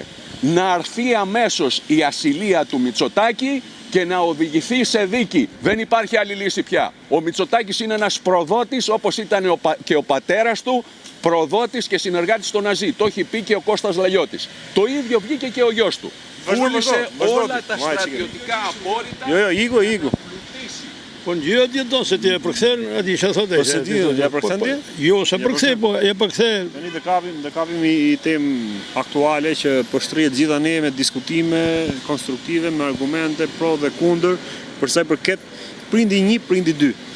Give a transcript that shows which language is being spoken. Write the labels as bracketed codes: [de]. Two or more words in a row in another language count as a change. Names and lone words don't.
[el] Να έρθει αμέσως η ασυλία του Μητσοτάκη και να οδηγηθεί σε δίκη. Δεν υπάρχει άλλη λύση πια. Ο Μητσοτάκης είναι ένας προδότης, όπως ήταν και ο πατέρας του, προδότης και συνεργάτης των Ναζί. Το έχει πει και ο Κώστας Λαγιώτης. Το ίδιο βγήκε και ο γιος του. Πούλησε όλα τα στρατιωτικά απόρριτα. [sq] Po në gjyra ti do se ti e përkthen, aty çfarë thotë? Po se ti ja përkthen ti? Jo, se përkthej, po e përkthej. Tani do kapim i temë aktuale që po shtrihet gjitha ne me diskutime konstruktive, me argumente pro dhe kundër për sa i përket prindi 1, prindi 2.